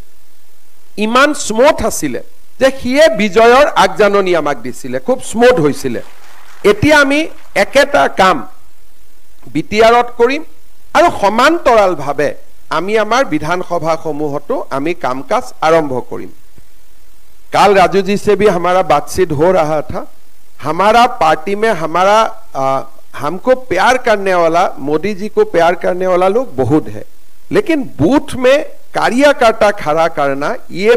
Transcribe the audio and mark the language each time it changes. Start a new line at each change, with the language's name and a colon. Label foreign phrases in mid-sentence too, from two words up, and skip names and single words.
Assamese: ইমান স্মুথ আছিল যে হিয়ে বিজয়ৰ আগজাননী আমাক দিছিল খুব স্মুথ হৈছিল এতিয়া আমি একেটা কাম বিটিআৰত কৰিম আৰু সমান্তৰালভাৱে আমি আমাৰ বিধানসভা সমূহতো আমি কামকাজ আৰম্ভ কৰিম
Hindi: काल राजू जी से भी हमारा बातचीत हो रहा था हमारा पार्टी में हमारा हमको प्यार करने वाला मोदी जी को प्यार करने वाला लोग बहुत है लेकिन बूथ में कार्यकर्ता खड़ा करना ये